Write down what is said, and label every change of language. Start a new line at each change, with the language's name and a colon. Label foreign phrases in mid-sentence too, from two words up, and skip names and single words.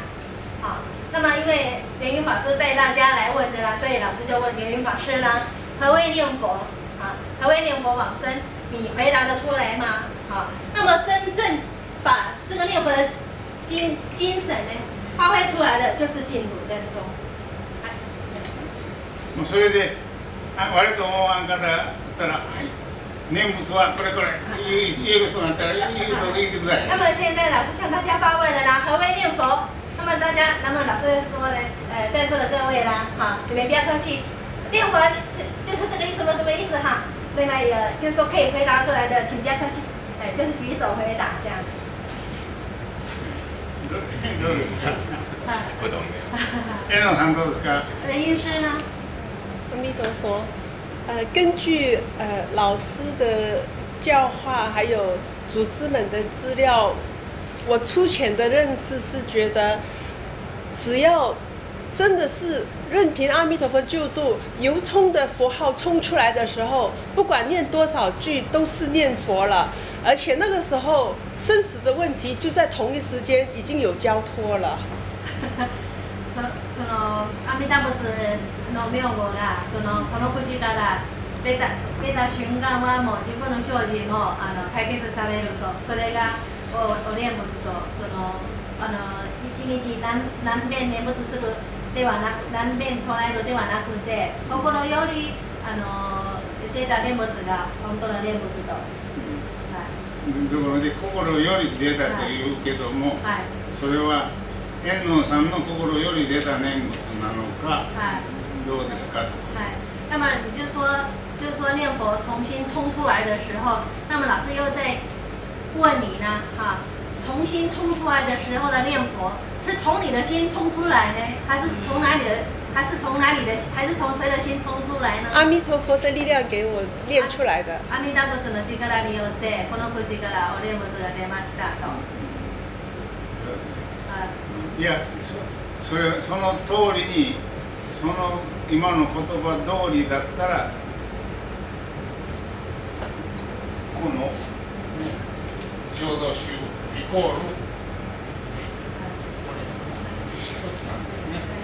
Chinese: 那么因为莲云法师带大家来问的啦，所以老师就问莲云法师啦，何谓念佛？何谓念佛往生？你回答得出来吗？那么真正把这个念佛的精神呢，发挥出来的就是净土真宗。
Japanese: もうそれで割と思わん方だったら、念仏はこれこれ言える人だったら言ってください。
Chinese: 那么现在老师向大家发问了啦，何谓念佛？那么老师说呢，在座的各位啦，你们不要客气，念佛就是这个意思，什么意思哈？另外就是说可以回答出来的，请不要客气，就是举手回答这样子。
Japanese: どうですか？
Chinese: 不懂的。
Japanese: 江野さんどうですか？
Chinese: 医师呢？阿弥陀佛。根据老师的教化，还有祖师们的资料，我粗浅的认识是觉得，只要真的是任凭阿弥陀佛救度，由衷的佛号冲出来的时候，不管念多少句都是念佛了，而且那个时候生死的问题就在同一时间已经有交托了。
Japanese: その阿弥陀仏の名号がこの口から出た瞬間はもう自分の生死も解決されると、それがお念仏と一日何遍念仏するではなく、何遍唱えるではなくて、心より出た念仏が本当の念仏と。ところで心より出たというけども、それは天皇さんの心より出た念仏なのか、どうですか？
Chinese: 那么你就是说念佛重新冲出来的时候，那么老师又在问你呢，重新冲出来的时候的念佛，是从你的心冲出来呢，还是从哪里的？还是从谁的心冲出来呢？阿弥陀佛的力量给我念出来的。
Japanese: 阿弥陀仏の力によってこの口からお念仏が出ましたと。いや、その通りに、今の言葉通りだったら、この浄土宗イコール一つなんですね。